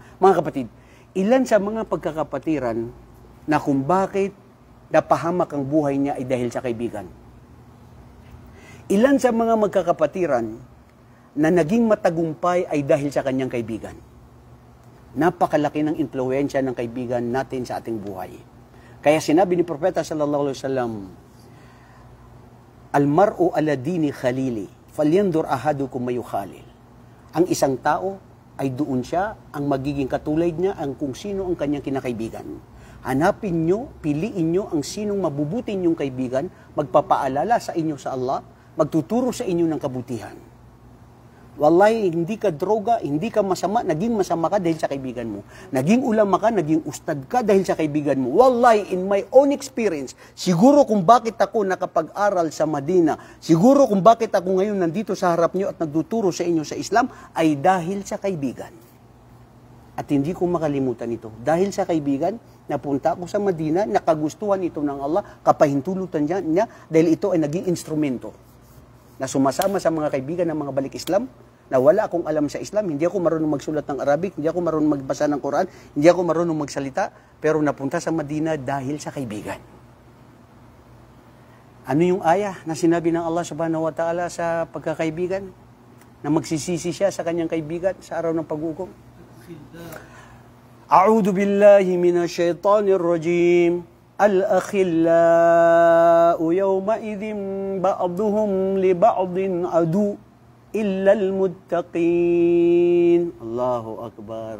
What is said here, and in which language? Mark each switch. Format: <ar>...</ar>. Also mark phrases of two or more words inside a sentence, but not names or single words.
<tl>Mga kapatid, ilan sa mga pagkakapatiran na kung bakit napahamak ang buhay niya ay dahil sa kaibigan. Ilan sa mga magkakapatiran na naging matagumpay ay dahil sa kanyang kaibigan. Napakalaki ng impluwensya ng kaibigan natin sa ating buhay. Kaya sinabi ni Propeta</tl> <ar>صلى الله عليه وسلم، المرء على دين خليله، فلينظر أحدكم من يخالل."</ar> <tl>Ang isang tao ay doon siya, ang magiging katulad niya, ang kung sino ang kanyang kinakaibigan. Hanapin nyo, piliin nyo ang sinong mabubuti ninyong kaibigan, magpapaalala sa inyo sa Allah, magtuturo sa inyo ng kabutihan. Wallahi, hindi ka droga, hindi ka masama, naging masama ka dahil sa kaibigan mo. Naging ulama ka, naging ustad ka dahil sa kaibigan mo. Wallahi,</tl> <en>in my own experience,</en> <tl>siguro kung bakit ako nakapag-aral sa Madina, siguro kung bakit ako ngayon nandito sa harap nyo at nagtuturo sa inyo sa Islam, ay dahil sa kaibigan. At hindi ko makalimutan ito. Dahil sa kaibigan, napunta ako sa Madina, nakagustuhan ito ng Allah, kapahintulutan niya dahil ito ay naging instrumento na sumasama sa mga kaibigan ng mga balik Islam, na wala akong alam sa Islam, hindi ako marunong magsulat ng Arabic, hindi ako marunong magbasa ng Quran, hindi ako marunong magsalita, pero napunta sa Madina dahil sa kaibigan. Ano yung ayah na sinabi ng Allah</tl> <ar>سبحانه وتعالى</ar> <tl>sa pagkakaibigan? Na magsisisi siya sa kanyang kaibigan sa araw ng pag-ukom?</tl> <ar>أعوذ بالله من الشيطان الرجيم. الأخلاء يومئذ بعضهم لبعض عدو إلا المتقين. الله أكبر.</ar>